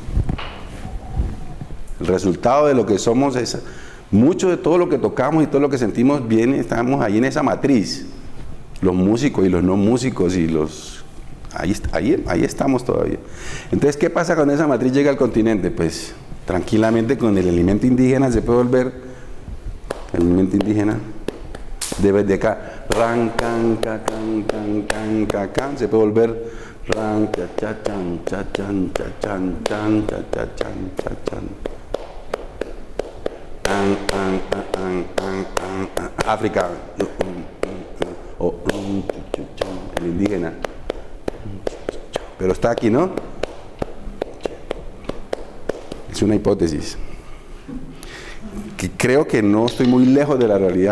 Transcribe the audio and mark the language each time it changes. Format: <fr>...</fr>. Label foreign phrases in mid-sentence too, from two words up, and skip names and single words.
<es>El resultado de lo que somos es, mucho de todo lo que tocamos y todo lo que sentimos estamos ahí en esa matriz. Los músicos y los no músicos y ahí estamos todavía. Entonces, ¿qué pasa cuando esa matriz llega al continente? Pues, tranquilamente con el elemento indígena se puede volver, el elemento indígena, desde acá, ran, can, ca, can, se puede volver, ran, cha, cha, chan, cha, chan, cha, chan, chan, cha, cha, chan, cha, chan. África, el indígena, pero está aquí, ¿no? Es una hipótesis que creo que no estoy muy lejos de la realidad.</es>